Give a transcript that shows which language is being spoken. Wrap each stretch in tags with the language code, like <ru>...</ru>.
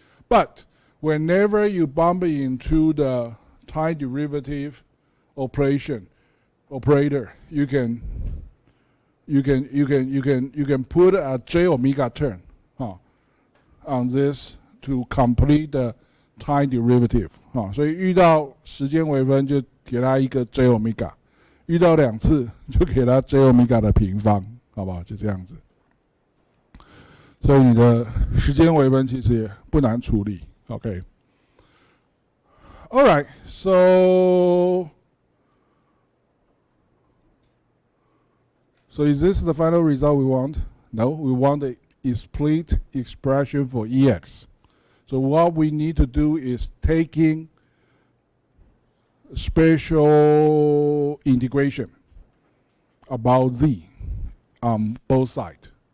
<en>But whenever you bump into the time derivative operator, you can put a j omega term on this to complete the time derivative</en> <zh>所以遇到时间微分就给它一个 j omega， 遇到2次就给它 j omega 的平方，好不好？就这样子。所以你的时间微分其实也不难处理。 OK。</zh> <en>All right, so is this the final result we want? No, we want a split expression for EX. So what we need to do is taking spatial integration about Z on both sides.</en>